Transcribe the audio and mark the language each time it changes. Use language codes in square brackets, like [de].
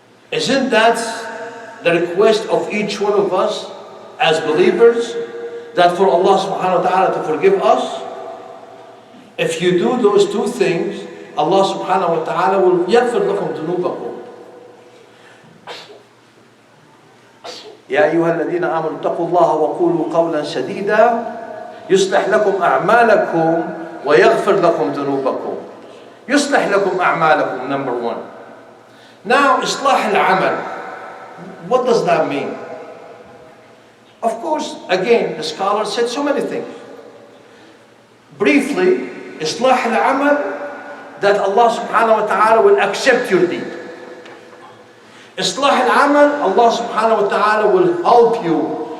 [en] Isn't that the request of each one of us as believers? That for Allah subhanahu wa ta'ala to forgive us? If you do those two things, Allah subhanahu wa ta'ala will [ar] يَغْفِرْ لَكُمْ ذُنُوبَكُمْ. يا أيها الذين آمنوا اتقوا الله وقولوا قولا سديدا يصلح لكم أعمالكم ويغفر لكم ذنوبكم. يصلح لكم أعمالكم, [en] number one. Now, [ar] إصلاح العمل. [en] What does that mean? Of course, again, the scholars said so many things. Briefly, Islah al-amal, that Allah subhanahu wa ta'ala will accept your deed. Islah al-amal, Allah subhanahu wa ta'ala will help you.